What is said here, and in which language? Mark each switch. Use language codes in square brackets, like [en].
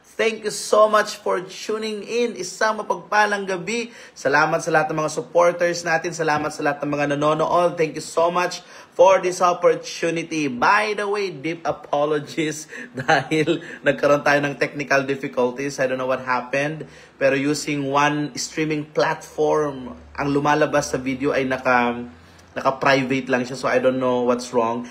[en] Thank you so much for tuning in. [tl] Isang mapagpalang gabi. Salamat sa lahat ng mga supporters natin. Salamat sa lahat ng mga nanonood. [en] Thank you so much for this opportunity. By the way, deep apologies [tl] dahil nagkaroon tayo ng technical difficulties. [en] I don't know what happened. Pero using one streaming platform, ang lumalabas sa video ay naka-private lang siya, so I don't know what's wrong.